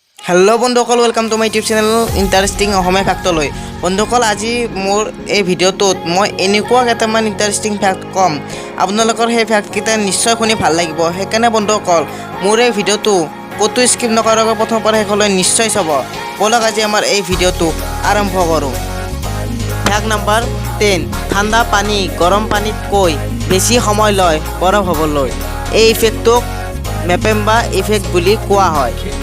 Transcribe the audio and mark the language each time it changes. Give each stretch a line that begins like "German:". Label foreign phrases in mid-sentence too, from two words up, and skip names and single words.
Assamese: হেল' বন্ধুসকল
English: welcome to my YouTube channel
Assamese: इंटारेस्टिंग अসমীয়া ফ্যাক্টলৈ বন্ধুসকল আজি মোৰ এই ভিডিঅ'টোত মই এনেকুৱা কেইটামান
English: interesting fact
Assamese: কম আপোনালোকৰ সেই ফ্যাক্টকেইটা নিশ্চয় শুনি ভাল লাগিব সেইকাৰণে বন্ধুসকল মোৰ এই ভিডিঅ'টো কতো স্কিপ নকৰাকৈ প্ৰথমৰ পৰা শেষলৈ নিশ্চয় চাব বলক আজি আমাৰ এই ভিডিঅ'টো আৰম্ভ কৰোঁ
English: fact number
Assamese: 10 ঠাণ্ডা পানী গৰম পানীতকৈ বেছি সময় লয় বৰফ হ'বলৈ এই ইফেক্টক মেপেম্বা ইফেক্ট বুলি কোৱা হয়